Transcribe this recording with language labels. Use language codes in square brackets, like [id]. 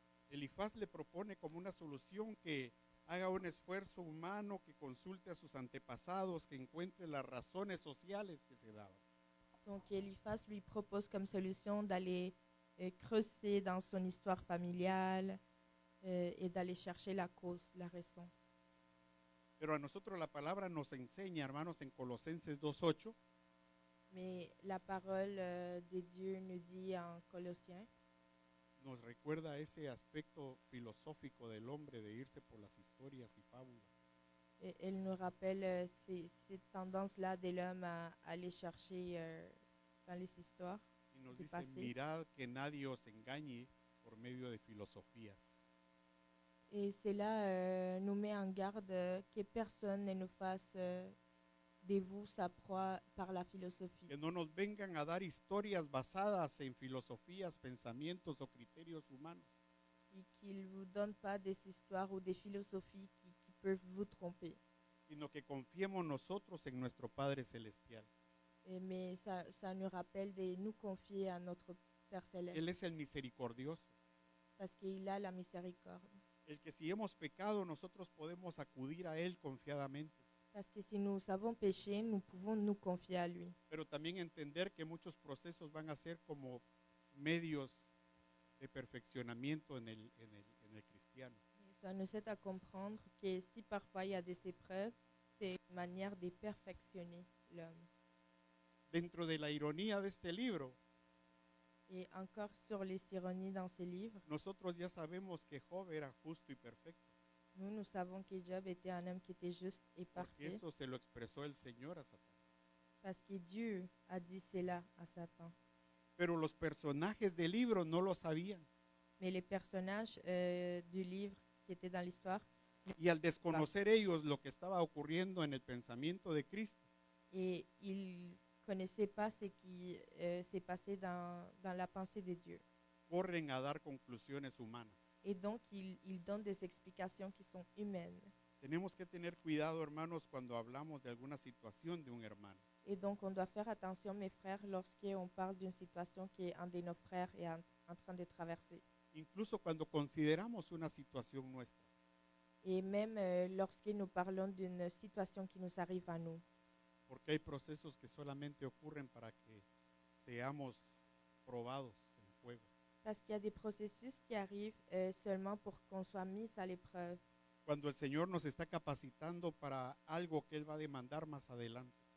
[es] Elifaz le propone como una solución que haga un esfuerzo humano, que consulte a sus antepasados, que encuentre las razones sociales que se daban. [fr] Donc Eliphaz lui propose comme solution d'aller creuser dans son histoire familiale et d'aller chercher la cause, la raison. [es] Pero a nosotros la palabra nos enseña, hermanos, en Colosenses 2:8, [fr] Mais la parole de Dieu nous dit en Colossiens, [es] nos recuerda ese aspecto filosófico del hombre de irse por las historias y fábulas. [fr] et elle nous rappelle cette tendance-là de l'homme à aller chercher dans les histoires [es] Y nos [fr] du [es] dice, [fr] passé. [es] mirad que nadie os engañe por medio de filosofías. [fr] Et cela nous met en garde que personne ne nous fasse de vous sa proie par la philosophie. [es] Que no nos vengan a dar historias basadas en filosofías, pensamientos o criterios humanos, [fr] Et qu'il ne vous donne pas des histoires ou des philosophies qui peuvent vous tromper. [es] sino que confiemos nosotros en nuestro Padre Celestial. [fr] Mais ça nous rappelle de nous confier à notre Père [es] Él [fr] Céleste, [es] es el misericordioso, [fr] parce qu'il a la miséricorde. [es] el que si hemos pecado nosotros podemos acudir a Él confiadamente, [fr] Parce que si nous avons péché, nous pouvons nous confier à lui. [es] pero también entender que muchos procesos van a ser como medios de perfeccionamiento en el cristiano. [fr] Et ça nous aide à comprendre que si parfois il y a des épreuves, c'est une manière de perfectionner l'homme. [es] Dentro de la ironía de este libro, [fr] Et encore sur les ironies dans ce livre, [es] nosotros ya sabemos que Job era justo y perfecto, [fr] nous savons que Job était un homme qui était juste et [es] porque [fr] parfait, [es] eso se lo expresó el Señor a Satanás. [fr] parce que Dieu a dit cela à Satan. [es] Pero los personajes del libro no lo sabían. [fr] Mais les personnages du livre qui étaient dans l'histoire, [es] Y al desconocer ellos lo que estaba ocurriendo en el pensamiento de Cristo, [fr] et ils ne connaissaient pas ce qui s'est passé dans la pensée de Dieu. [es] corren a dar conclusiones humanas. [fr] Et donc, ils donnent des explications qui sont humaines. [es] Tenemos que tener cuidado, hermanos, cuando hablamos de alguna situación de un hermano. [fr] Et donc, on doit faire attention, mes frères, lorsqu'on parle d'une situation que un de nos frères est en train de traverser. [es] Incluso cuando consideramos una situación nuestra. [fr] Et même lorsque nous parlons d'une situation qui nous arrive à nous. [es] Porque hay procesos que solamente ocurren para que seamos probados en fuego. [fr] Parce qu'il y a des processus qui arrivent seulement pour qu'on soit mis à l'épreuve. [es] Cuando el Señor nos está capacitando para algo que Él va a demandar más adelante.